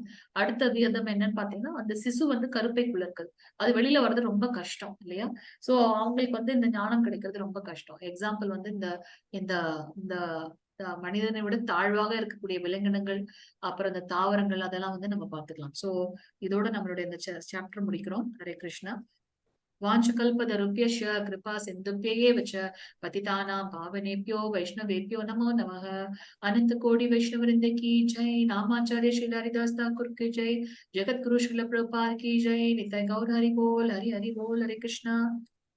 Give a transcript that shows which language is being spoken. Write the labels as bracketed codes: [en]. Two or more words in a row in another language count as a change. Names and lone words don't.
[ta] அடுத்த விதம் என்னன்னு பாத்தீங்கன்னா அந்த சிசு வந்து கருப்பைக்குள்ள இருக்குது, அது வெளியில வர்றது ரொம்ப கஷ்டம் இல்லையா? சோ அவங்களுக்கு வந்து இந்த ஞானம் கிடைக்கிறது ரொம்ப கஷ்டம். எக்ஸாம்பிள் வந்து இந்த இந்த இந்த மனிதனை விட தாழ்வாக இருக்கக்கூடிய விலங்கினங்கள், அப்புறம் இந்த தாவரங்கள், அதெல்லாம் வந்து நம்ம பாத்துக்கலாம். சோ இதோட நம்மளுடைய இந்த சாப்டர் முடிக்கிறோம். ஹரே கிருஷ்ணா. [sa] वाञ्छकल्पतरुभ्यश्च कृपा सिन्धुभ्यैव च पतितानां पावनेभ्यो वैष्णवेभ्यो नमो नमः। [hi] अनंत कोटि वैष्णववृंद की जय। नामाचार्य श्री हरिदास ठाकुर की जय। जगत गुरु श्रील प्रभुपाद की जय। निताय गौर हरि बोल, हरि हरि बोल। हरे कृष्णा।